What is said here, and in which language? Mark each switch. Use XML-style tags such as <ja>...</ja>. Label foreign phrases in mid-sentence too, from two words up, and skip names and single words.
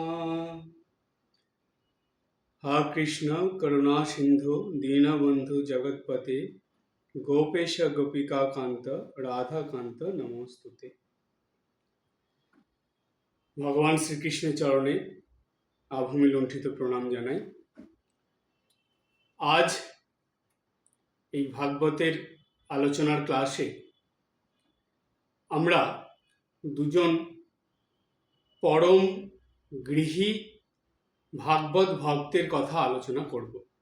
<sa>हा कृष्ण करुणा सिंधु दीनबंधु जगत्पते गोपेश गोपिका कांत राधा कांत नमोस्तुते।</sa> <bn>ভগবান শ্রীকৃষ্ণ চরণে আভূমি লুণ্ঠিত প্রণাম জানাই। আজ এই ভাগবতের আলোচনার ক্লাসে আমরা দুজন পরম গৃহী ভাগবত ভক্তের কথা আলোচনা করব,</bn>